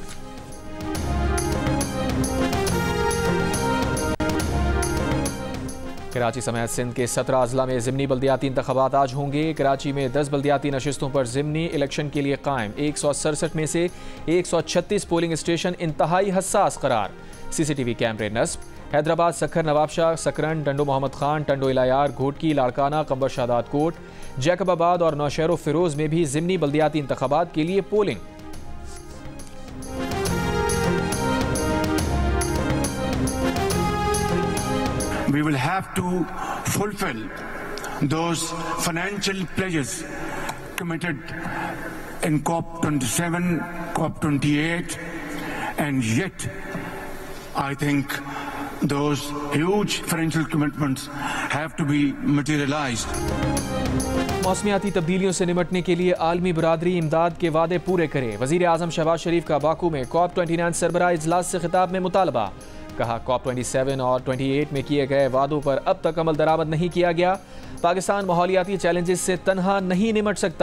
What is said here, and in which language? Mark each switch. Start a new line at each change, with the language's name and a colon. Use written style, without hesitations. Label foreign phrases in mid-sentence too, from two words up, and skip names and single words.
Urdu: کراچی سمیت سندھ کے 17 اضلاع میں ضمنی بلدیاتی انتخابات آج ہوں گے. کراچی میں 10 بلدیاتی نشستوں پر ضمنی الیکشن کے لیے قائم 167 میں سے 136 پولنگ اسٹیشن انتہائی حساس قرار. سی سی ٹی وی کیمرے نصب۔ حیدرآباد، سکھر، نوابشاہ، سکرن، ٹنڈو محمد خان، ٹنڈو الہ یار، گھوٹکی، لاڑکانہ، قمبر شہداد کوٹ، جیکب آباد اور نوشہرو فیروز میں بھی ضمنی بلدیاتی انتخابات کے لیے پولنگ.
English: We will have to fulfill those financial pledges committed in COP27, COP28, and yet I think those huge financial commitments have to be materialized.
Urdu: موسمیاتی تبدیلیوں سے نمٹنے کے لیے عالمی برادری امداد کے وعدے پورے کرے. وزیر اعظم شہباز شریف کا باکو میں COP29 سربراہ اجلاس سے خطاب میں مطالبہ. کہا، COP27 اور 28 میں کیے گئے وعدوں پر اب تک عمل درآمد نہیں کیا گیا. پاکستان ماحولیاتی چیلنجز سے تنہا نہیں نمٹ سکتا.